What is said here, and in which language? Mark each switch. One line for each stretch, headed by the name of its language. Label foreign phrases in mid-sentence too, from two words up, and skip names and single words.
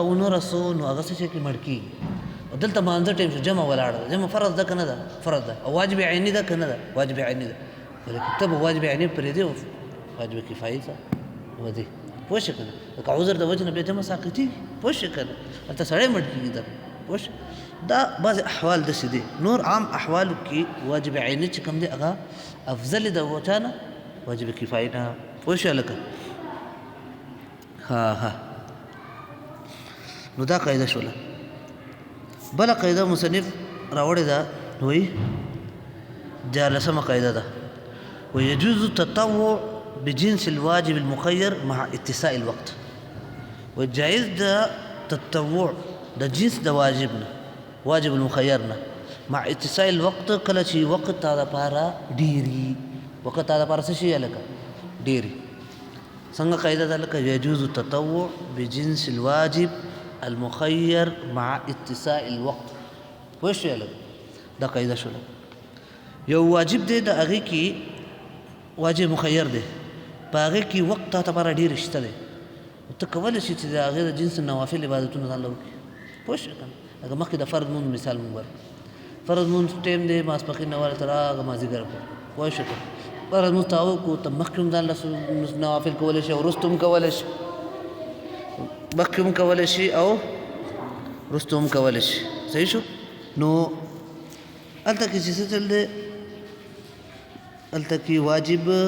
Pashto: ونه رسو نو هغه څه شی کې مړ کېږي او دلته مانځه ټایم شو جمع ولاړه ده جمع فرض ده که نه ده فرض ده او واجب عیني ده که نه ده واجب عیني ده ولیکن ته به واجب عیني پرېږدې او واجب کفایي ته ودې پوه شوې که نه لکه عذر د وجې نه بیا جمع ساقطېږي پوه شوې که نه هلته سړی مړ کېږي در پوه شوې دا بعضې احوال داسې دي نور عام احوالو کې واجب عیني چې کوم دی هغه افضل د چا نه واجب کفایي نه پوه شوې لکه ها نو دا قاعده شوله بله قاعده مصنف راوړې ده وایي 14مه قاعده ده
Arabic: ويجوز التطوع بجنس الواجب المخير مع اتساع الوقت
Pashto: وجائز ده تطوع د جنس د واجب المخير نه
Arabic: مع اتساع الوقت
Pashto: کله چې وقت تا دپاره ډېري وقت تا دپاره څه شي لکه ډېري څنګه قاعده ده لکه
Arabic: يجوز التطوع بجنس الواجب المخير مع اتساع الوقت
Pashto: پوه شوې لکه دا قاعده شوله یو واجب دی د هغې کې واجب مخیر دی په هغې کې وقت تا دپاره ډېر شته دی ته کولی شي چې د هغې د جنس نوافل عبادتونه ځان له وکړي پوه شوې که نه لکه مخکې د فرض مونځ مثال مونږ ورکړو فرض مونځ ټایم دی ماسپښین نه والا تر هغه مازدیګر پورې پوه شوې که فرض مونځ ته وکړو ته مخکې هم ځان له نوافل کولی شي او وروسته هم کولی شي مخکې هم کولی شي او وروسته هم کولی شي صحیح شو نو هلته کې چې څه چل دی هلته کې واجب